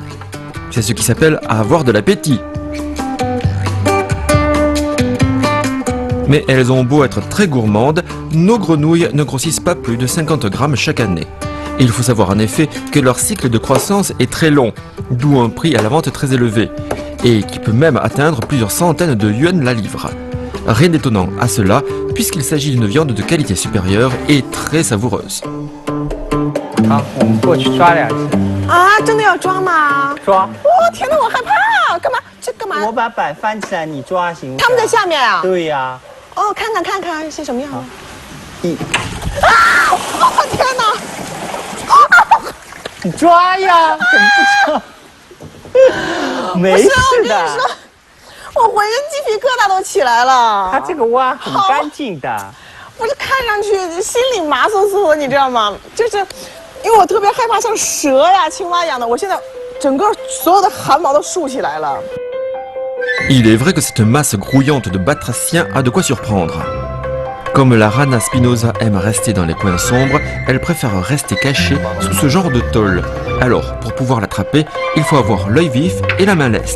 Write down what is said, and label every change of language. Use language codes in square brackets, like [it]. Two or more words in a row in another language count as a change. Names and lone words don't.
[fr] C'est ce qui s'appelle avoir de l'appétit. Mais elles ont beau être très gourmandes, nos grenouilles ne grossissent pas plus de 50 grammes chaque année. Et il faut savoir en effet que leur cycle de croissance est très long, d'où un prix à la vente très élevé, et qui peut même atteindre plusieurs centaines de yuan la livre. Rien d'étonnant à cela, puisqu'il s'agit d'une viande de qualité supérieure et très savoureuse. [zh] 好，我们过去抓2只。啊，真的要抓吗？抓。哇，天哪，我害怕！干嘛？这干嘛？我把板翻起来，你抓行不行？他们在下面啊？对呀、哦，看看看看是什么样的。一，啊！哦，天哪！你抓呀，怎么不抓？没事的。我浑身鸡皮疙瘩都起来了。它这个蛙很干净的。不是看上去心里麻酥酥的，你知道吗？就是因为我特别害怕像蛇呀、青蛙一样的，我现在整个所有的汗毛都竖起来了。 [fr] Il est vrai que cette masse grouillante de batraciens a de quoi surprendre. Comme la rana spinosa aime rester dans les coins sombres, elle préfère rester cachée sous ce genre de tôle. Alors, pour pouvoir l'attraper, il faut avoir l'œil vif et la main leste.